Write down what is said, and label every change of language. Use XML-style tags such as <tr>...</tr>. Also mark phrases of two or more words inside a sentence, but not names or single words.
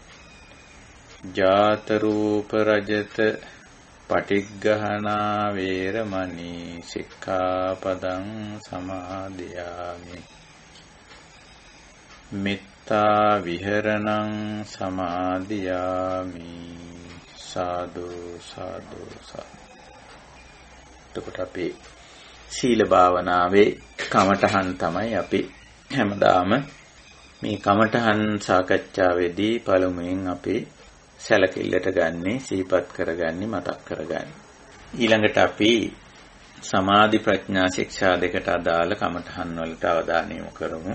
<pi>ජාත රූප රජත පටිග්ගහනා වේරමණී සික්ඛාපදං සමාදියාමි. මිත්තා විහරණං සමාදියාමි. සාදු සාදු සාදු.</pi> <si>එතකොට අපි සීල භාවනාවේ කමඨහන් තමයි අපි හැමදාම මේ කමඨහන් සාකච්ඡාවේදී පළමුවෙන් අපි සැලකිල්ලට ගන්නේ, සිහිපත් කරගන්නේ, මතක් කරගන්නේ. ඊළඟට අපි සමාධි ප්‍රඥා ශික්ෂා දෙකට අදාළ කමඨහන් වලට අවධානය යොමු කරමු.</si>